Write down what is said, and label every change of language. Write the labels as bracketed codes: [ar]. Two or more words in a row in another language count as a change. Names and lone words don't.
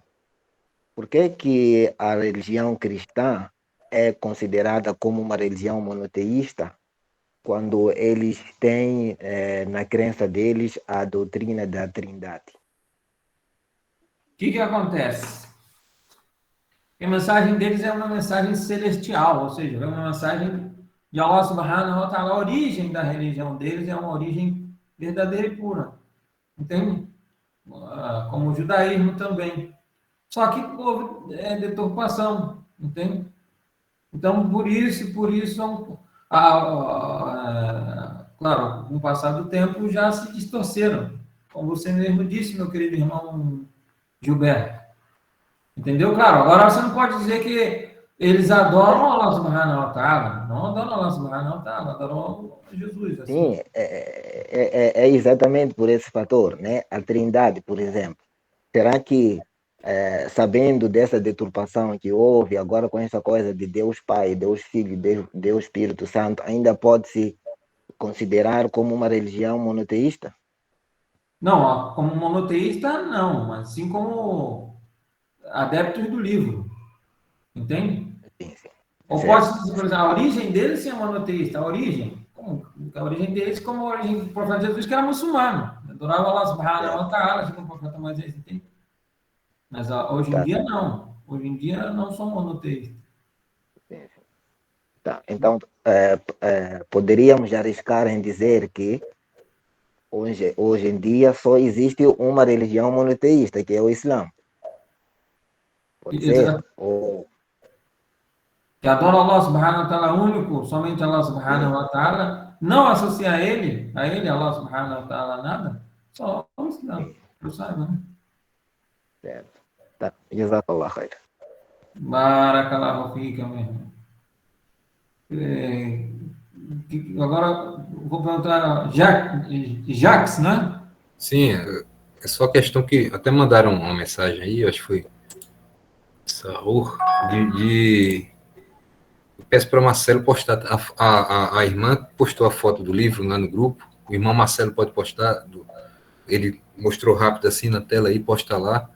[pt] Por que a religião cristã é considerada como uma religião monoteísta quando eles têm na crença deles a doutrina da Trindade? O que acontece? A mensagem deles é uma mensagem celestial, ou seja, é uma mensagem de [ar] الله سبحانه وتعالى. [pt] A origem da religião deles é uma origem verdadeira e pura. Entende? Como o judaísmo também. Só que houve deturpação, entende? Então, por isso, claro, com o passar do tempo já se distorceram. Como você mesmo disse, meu querido irmão Gilberto. Entendeu? Claro, agora você não pode dizer que eles adoram [ar] الله سبحانه وتعالى. [pt] Não adoram [ar] الله سبحانه وتعالى, [pt] adoram Jesus. Assim. Sim, é exatamente por esse fator, né? A Trindade, por exemplo. Será que sabendo dessa deturpação que houve, agora com essa coisa de Deus Pai, Deus Filho, Deus Espírito Santo, ainda pode-se considerar como uma religião monoteísta? Não, como monoteísta, não, mas sim como adeptos do livro. Entende? Sim. Ou pode-se dizer, por exemplo, a origem deles sim é monoteísta. A origem deles, como a origem do profeta Jesus, que era muçulmano. Adorava [ar] الله سبحانه وتعالى, [pt] como o profeta Moisés, entende? Mas hoje em dia, não. Hoje em dia, não são monoteístas. Tá. Então, poderíamos arriscar em dizer que hoje em dia só existe uma religião monoteísta, que é o Islã. Pode ser? Que adora [ar] الله سبحانه وتعالى [pt] único, somente [ar] الله سبحانه وتعالى, [pt] não associa a ele, [ar] الله سبحانه وتعالى, [pt] nada, só o Islã. Eu saiba, né? Certo. Tá. [ar] جزاك الله خير. بارك الله فيك, [pt] meu irmão. Agora, vou perguntar Jacques, né? Sim, é só questão que até mandaram uma mensagem aí, acho que foi Saúl, eu peço para o Marcelo postar, a irmã postou a foto do livro lá no grupo, o irmão Marcelo pode postar, ele mostrou rápido assim na tela aí, posta lá.